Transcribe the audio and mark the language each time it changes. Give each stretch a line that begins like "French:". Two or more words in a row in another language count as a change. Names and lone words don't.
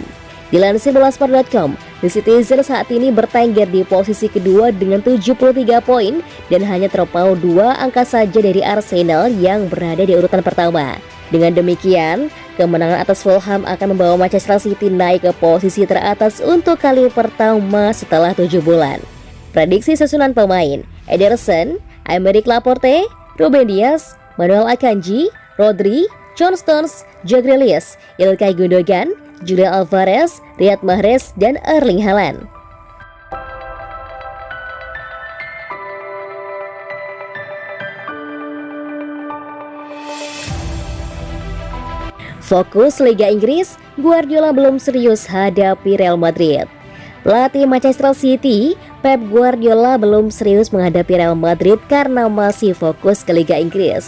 Indonesian: Dilansir bola-sport.com, The Citizens saat ini bertengger di posisi kedua dengan 73 poin dan hanya terpaut 2 angka saja dari Arsenal yang berada di urutan pertama. Dengan demikian, kemenangan atas Fulham akan membawa Manchester City naik ke posisi teratas untuk kali pertama setelah 7 bulan. Prediksi susunan pemain: Ederson, Aymeric Laporte, Ruben Dias, Manuel Akanji, Rodri, John Stones, Jack Grealish, Ilkay Gundogan, Julian Alvarez, Riyad Mahrez, dan Erling Haaland. Fokus Liga Inggris, Guardiola belum serius hadapi Real Madrid. Pelatih Manchester City, Pep Guardiola belum serius menghadapi Real Madrid karena masih fokus ke Liga Inggris.